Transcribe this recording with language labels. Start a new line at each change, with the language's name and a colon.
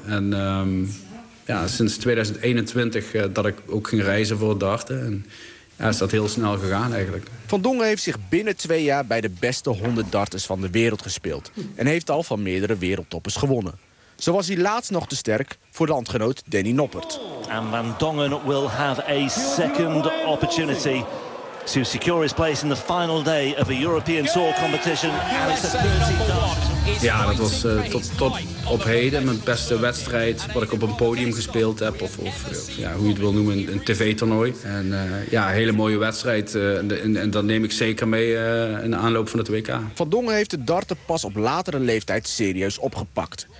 Dutch: En sinds 2021 dat ik ook ging reizen voor het darten. En is dat heel snel gegaan eigenlijk. Van Dongen heeft zich binnen 2 jaar bij de beste 100 darters van de wereld gespeeld. En heeft al van meerdere wereldtoppers gewonnen. Zo was hij laatst nog te sterk voor landgenoot Danny Noppert.
English: En Van Dongen will have a second opportunity to secure his place in the final day of a European Tour competition. And it's a 30 dart.
Dutch: Ja, dat was tot op heden mijn beste wedstrijd wat ik op een podium gespeeld heb. Of hoe je het wil noemen, een tv-toernooi. En een hele mooie wedstrijd. En dat neem ik zeker mee in de aanloop van het WK. Van Dongen heeft de darten pas op latere leeftijd serieus opgepakt.